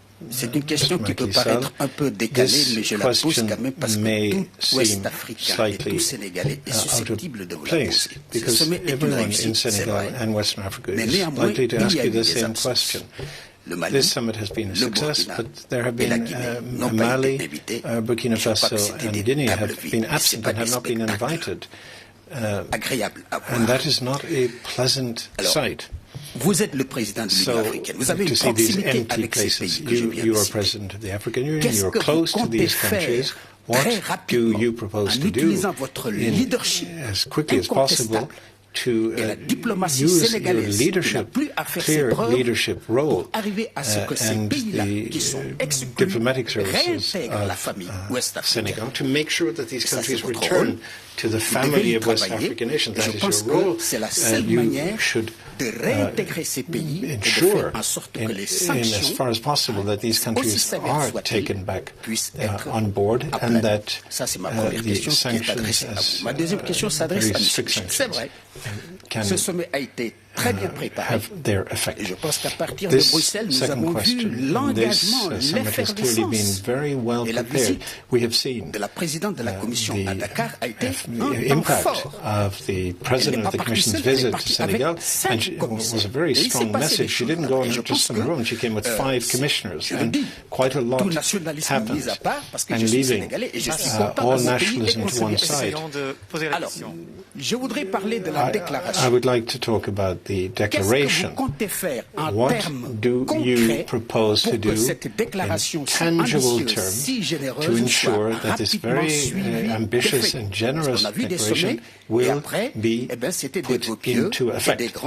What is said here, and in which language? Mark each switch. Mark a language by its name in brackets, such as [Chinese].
[French] C'est une question qui peut paraître un peu décalée, mais je la pose quand même parce que tout Ouest africain et tout Sénégalais est susceptible de vous la poser. Ce sommet est une réussite, c'est vrai, mais néanmoins, il y a eu des absences. Le Mali, [English] this summit has been a success, but there have been Mali, Burkina Faso and Guinea have been absent and have not been invited. And that is not a pleasant sight. [French] Vous êtes le président de l'Union africaine. Vous avez une proximité avec ces pays que je viens de citer. Qu'est-ce que vous comptez faire très rapidement en utilisant votre leadership incontestable et la diplomatie sénégalaise n'a plus à faire ses preuves pour arriver à ce que ces pays-là qui sont exclus réintègrent la famille ouest-africaine. Ça, c'est votre rôle. [English] To the family of West African nations. That is your role. [French] C'est la seule manière de réintégrer ces pays et de faire en sorte que les sanctions, [English] as far as possible, that these countries are taken back on board, and that [French] ça, c'est ma première question qui est adressée à vous. Ma deuxième question s'adresse à M. Michel. C'est vrai, ce sommet a été très bien préparé. Et je pense qu'à partir de Bruxelles, nous avons vu l'engagement, l'effervescence et la visite de la présidente de la Commission à Dakar a été un temps fort. Elle n'est pas partie seule, elle est partie avec 5 commissaires. [English] Was a very strong message. She didn't go just in the room. She came with 5 commissioners, and quite a lot happened. And leaving all nationalism to one side. [French] Alors, je voudrais parler de la déclaration. [English] I would like to talk about the declaration. What do you propose to do in tangible terms to ensure that this very ambitious and generous declaration will be put into effect?